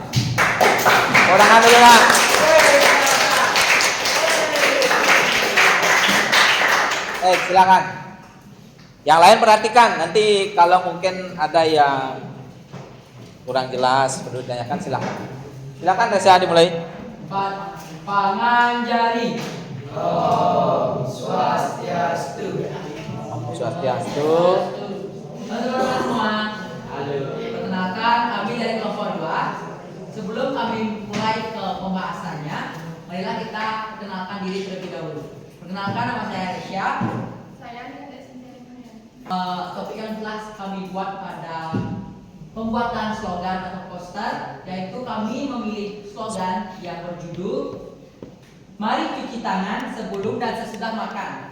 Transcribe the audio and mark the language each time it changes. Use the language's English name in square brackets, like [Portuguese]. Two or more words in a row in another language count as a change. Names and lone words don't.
[Indonesian] Tangan dulu Pak. Silakan. Yang lain perhatikan. Nanti kalau mungkin ada yang kurang jelas perlu ditanyakan, silakan. Silakan Resya dimulai. Panganjari. Om Swastiastu. Om Swastiastu. Halo semua. Halo. Perkenalkan, kami dari kelompok 2. Sebelum kami mulai ke pembahasannya, marilah kita perkenalkan diri terlebih dahulu. Perkenalkan, nama saya Resya. Saya Nanda Sintiani. Topik yang telah kami buat pada pembuatan slogan atau poster, yaitu kami memilih slogan yang berjudul "Mari cuci tangan sebelum dan sesudah makan.